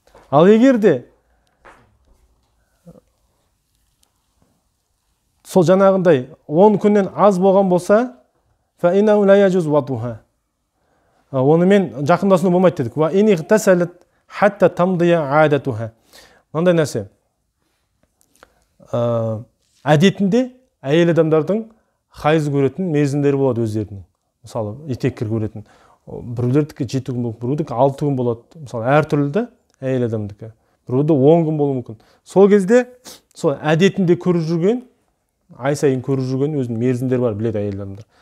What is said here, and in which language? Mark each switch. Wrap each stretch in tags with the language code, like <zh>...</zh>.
<kk>Ал егер де сол жаңағындай 10 күннен аз болған болса,</kk> <ar>فإنه لا يجوز وضعها.</ar> <kk>Онымен жақындасуына болмайды дедік.</kk> <ar>وإن اغتسلت حتى تمضي عادتها.</ar> <kk>Мынандай нәрсе. Әдетінде әйел адамдардың хайыз көретін мерзімдері болады өздерінің. Мысалы, етеккір көретін. Біреулердікі 7 күн болады, біреудікі 6 күн болады. Мысалы, әртүрлі де әйел адамдікі. Біреуді 10 күн болуы мүмкін. Сол кезде сол әдетінде көріп жүрген, ай сайын көріп жүрген өзінің мерзімдері бар, біледі әйел адамдар.</kk>